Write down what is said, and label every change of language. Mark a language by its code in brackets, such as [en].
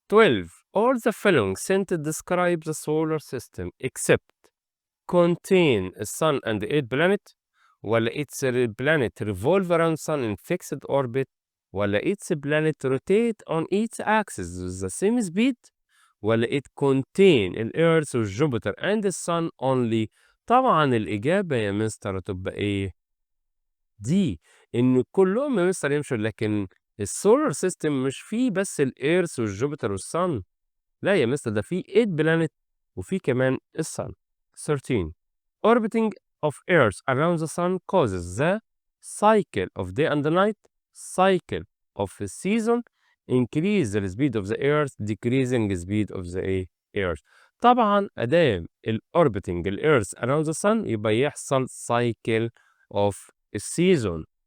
[en] 12 all the following sentences describe the solar system except contain a sun and 8 planet ولا its planet revolve around sun in fixed orbit ولا its planet rotate on its axis with the same speed ولا it contain earth Jupiter and the sun only. [ar] طبعا الإجابة يا مستر تبقى إيه؟ دي إن كلهم يا مستر يمشوا لكن السولار سيستم مش فيه بس الإيرث والجوبيتر والصن. لا يا مستر ده فيه 8 بلانت وفيه كمان الصن. [en] 13 orbiting of Earth around the sun causes the cycle of day and night, cycle of the season, increase the speed of the Earth, decreasing the speed of the Earth. [ar] طبعا أدام [en] orbiting Earth around the sun [ar] يبقى يحصل [en] cycle of a season.